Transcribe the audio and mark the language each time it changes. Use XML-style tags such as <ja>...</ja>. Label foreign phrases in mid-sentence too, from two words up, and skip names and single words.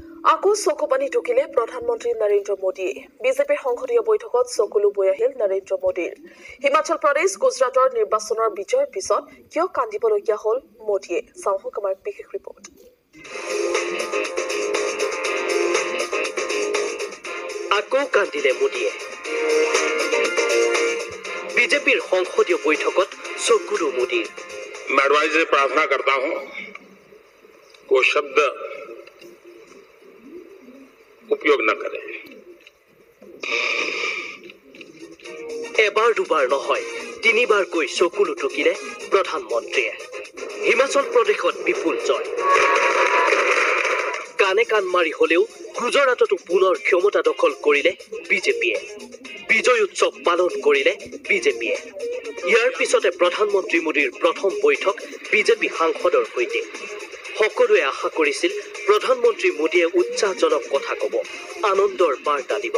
<as>আকৌ চকুপানী ঢুকিলে প্ৰধানমন্ত্ৰী নৰেন্দ্ৰ মোদীয়ে বিজেপিৰ সংসদীয় বৈঠকত চকুলো বৈ আহিল নৰেন্দ্ৰ মোদীৰ হিমাচল প্ৰদেশ গুজৰাটৰ নিৰ্বাচনৰ বিজয়ৰ পিছত কিয় কান্দিবলগীয়া হ'ল মোদীয়ে চাওক আমাৰ বিশেষ ৰিপৰ্ট আকৌ কান্দিলে মোদীয়ে বিজেপিৰ সংসদীয় বৈঠকত চকুলো মোদীৰ</as> <hi>मैं एडवाइस से प्रार्थना करता हूं वो शब्द उपयोग न करें</hi> <as>এবাৰ দুবাৰ নহয় তিনিবাৰকৈ চকুলো টুকিলে প্ৰধানমন্ত্ৰীয়ে হিমাচল প্ৰদেশত বিপুল জয় কানে কান মাৰি হলেও গুজৰাটতো পুনৰ ক্ষমতা দখল কৰিলে বিজেপিয়ে বিজয় উৎসৱ পালন কৰিলে বিজেপিয়ে ইয়াৰ পিছতে প্ৰধানমন্ত্ৰী মোদীৰ প্ৰথম বৈঠক বিজেপি সাংসদৰ সৈতে সকলোৱে আশা কৰিছিল প্ৰধানমন্ত্ৰী মোদীয়ে উৎসাহজনক কথা ক'ব আনন্দৰ বাৰ্তা দিব</as>